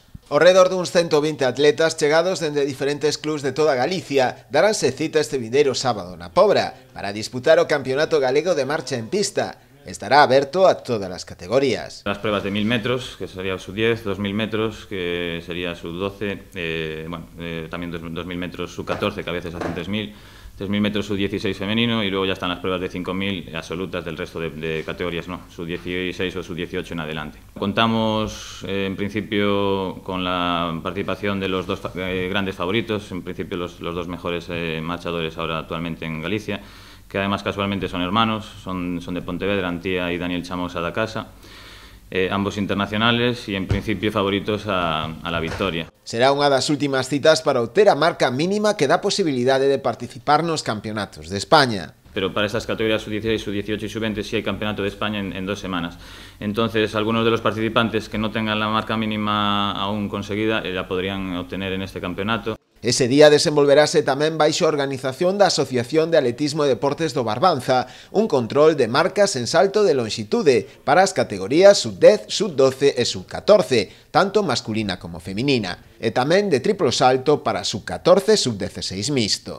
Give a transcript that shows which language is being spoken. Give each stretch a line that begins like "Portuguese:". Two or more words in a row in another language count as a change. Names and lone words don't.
Galician: Ao redor duns 120 atletas chegados dende diferentes clubs de toda Galicia daránse cita este vindeiro sábado na Pobra para disputar o Campeonato Galego de Marcha en Pista. Estará aberto a todas as categorías.
Spanish: Las pruebas de 1000 metros, que sería sub-10, 2000 metros, que sería sub-12, también 2000 metros sub-14, que a veces hacen 3000 metros sub-16 femenino, y luego ya están las pruebas de 5000 absolutas del resto de categorías, ¿no? Sub-16 o sub-18 en adelante. Contamos en principio con la participación de los dos grandes favoritos, en principio los dos mejores marchadores ahora actualmente en Galicia, que además casualmente son hermanos, son de Pontevedra, Antía y Daniel Chamosa da Casa, ambos internacionales y en principio favoritos a la victoria.
Galician: Será unha das últimas citas para obter a marca mínima que dá posibilidade de participar nos campeonatos de España.
Spanish: Pero para estas categorías sub-16, sub-18 y sub-20 sí hay campeonato de España en 2 semanas. Entonces, algunos de los participantes que no tengan la marca mínima aún conseguida la podrían obtener en este campeonato.
Galician: Ese día desenvolverase tamén baixo a organización da Asociación de Atletismo e Deportes do Barbanza un control de marcas en salto de longitude para as categorías sub-10, sub-12 e sub-14, tanto masculina como feminina, e tamén de triplo salto para sub-14 e sub-16 mixto.